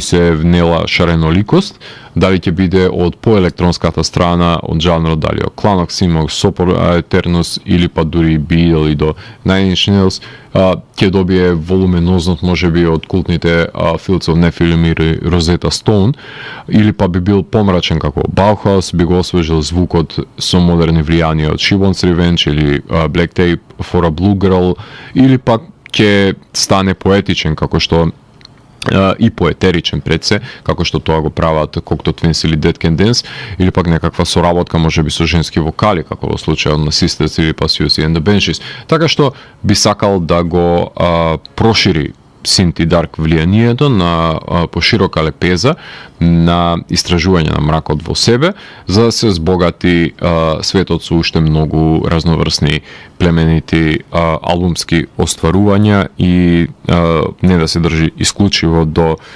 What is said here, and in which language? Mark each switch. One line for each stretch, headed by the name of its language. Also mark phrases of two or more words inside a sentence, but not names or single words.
Macedonian: се внела шареноликост, дали ќе биде од поелектронската страна, од жанрот, дали од Кланок Симок, Сопор Етернус или па дури би идел и до Nine Inch Nails, ќе добие волуменозност можеби од култните Fields of Nephilim или Розета Стоун, или па би бил помрачен како Bauhaus, би го освежил звукот со модерни влијанија од She Wants Revenge или Black Tape for a Blue Girl, или пак ќе стане поетичен како што и поетеричен пред се, како што тоа го прават Cocteau Twins или Dead Can Dance, или пак некаква соработка можеби со женски вокали, како во случајот на Sisters или па Siouxsie and the Banshees. Така што би сакал да го прошири синт и дарк влијанието на поширока лепеза на истражување на мракот во себе, за да се збогати светот со уште многу разноврсни племенити албумски остварувања и не да се држи исклучиво до